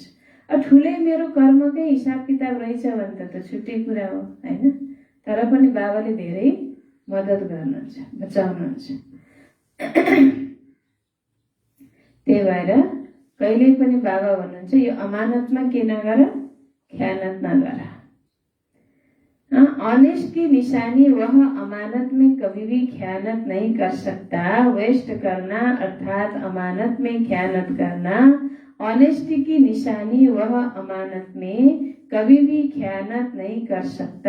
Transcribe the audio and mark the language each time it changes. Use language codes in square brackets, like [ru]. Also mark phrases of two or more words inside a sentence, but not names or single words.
[ne] ठुलै मेरो कर्मकै हिसाब किताब रहेछ भने त छुट्टै कुरा हो होइन। तर पनि बाबाले धेरै मद्दत गर्नुहुन्छ, बचाउनुहुन्छ। त्यही भएर कहिल्यै पनि बाबा भन्नुहुन्छ यो अमानतमा के नगर, ख्यानत नगर। [hi] ऑनेस्ट की निशानी वह अमानत में कभी भी ख्यानत नहीं कर सकता। वेस्ट करना अर्थात अमानत में ख्यानत करना, ऑनेस्टी की निशानी वह अमानत में कभी भी ख्यानत नहीं कर सकता।